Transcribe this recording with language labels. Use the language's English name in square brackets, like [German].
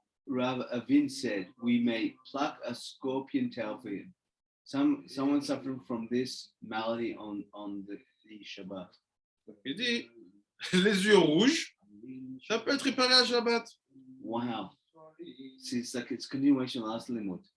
[English] Rav Avin said, we may pluck a scorpion tail for him. Someone suffering from this malady on the Shabbat. [French] Il dit, les yeux rouges, ça peut être réparé à Shabbat. [English] Wow. See, it's continuation of last limud.